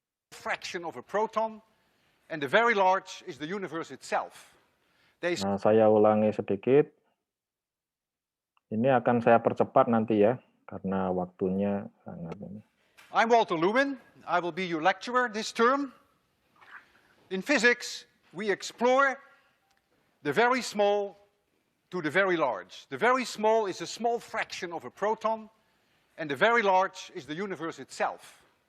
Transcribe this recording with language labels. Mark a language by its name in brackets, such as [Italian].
[English] Fraction of a proton, and the very large is the universe itself. [Indonesian] Nah, saya ulangi sedikit. Ini akan saya percepat nanti ya, karena waktunya sangat ini. [English] I'm Walter Lewin. I will be your lecturer this term. In physics, we explore the very small to the very large. The very small is a small fraction of a proton, and the very large is the universe itself.